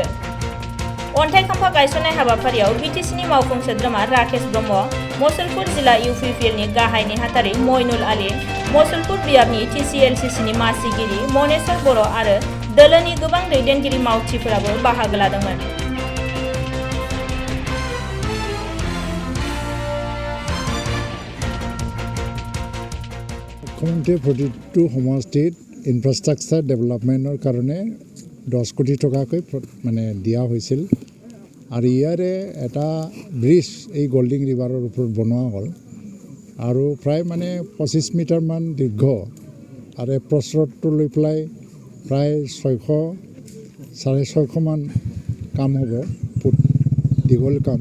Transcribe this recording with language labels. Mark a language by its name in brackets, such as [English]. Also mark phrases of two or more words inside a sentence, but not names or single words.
[Bodo] अन्थाइ खाम्फा गायसननाय हाबाफारियाव बिटिसिनि मावफुं सोद्रोमा राकेश ब्रह्म, मुसलपुर जिल्ला इउपिपिएलनि गाहाय नेहाथारि मइनुल आली, मुसलपुर बियाबनि टिसिएलसिसिनि मासिगिरि मनेश्वर बर' आरो दोलोनि गोबां दैदेनगिरि मावथिफोराबो बाहागो लादोंमोन। [Assamese] मुख्यमंत्री प्रतिটো সমষ্টিত [English] infrastructure development [Assamese] কাৰণে 10 কোটি টকাকৈ মানে দিয়া হৈছিল আৰু ইয়াৰে এটা ব্ৰিজ এই গল্ডিং ৰিভাৰৰ ওপৰত বনোৱা হ'ল আৰু প্ৰায় মানে 25 মিটাৰমান দীৰ্ঘ আৰু প্ৰস্থটো লৈ পেলাই প্ৰায় 600-650 মান কাম হ'ব, ফুট দীঘল কাম।